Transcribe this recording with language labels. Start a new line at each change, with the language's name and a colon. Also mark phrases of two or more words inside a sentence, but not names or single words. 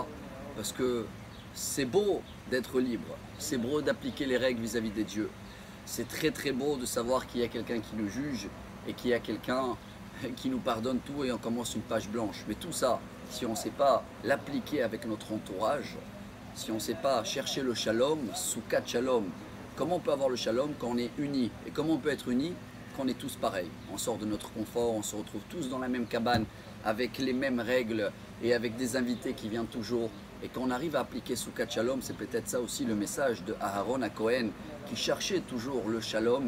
French: Parce que c'est beau d'être libre, c'est beau d'appliquer les règles vis-à-vis des dieux. C'est très beau de savoir qu'il y a quelqu'un qui nous juge et qu'il y a quelqu'un qui nous pardonne tout et on commence une page blanche. Mais tout ça, si on ne sait pas l'appliquer avec notre entourage, si on ne sait pas chercher le shalom,
Hebrew: סוכת שלום,
French: comment on peut avoir le shalom quand on est unis? Et comment on peut être unis? On est tous pareils, on sort de notre confort, on se retrouve tous dans la même cabane avec les mêmes règles et avec des invités qui viennent toujours. Et quand on arrive à appliquer
Hebrew: סוכת שלום,
French: c'est peut-être ça aussi le message de Aharon HaKohen qui cherchait toujours le Shalom.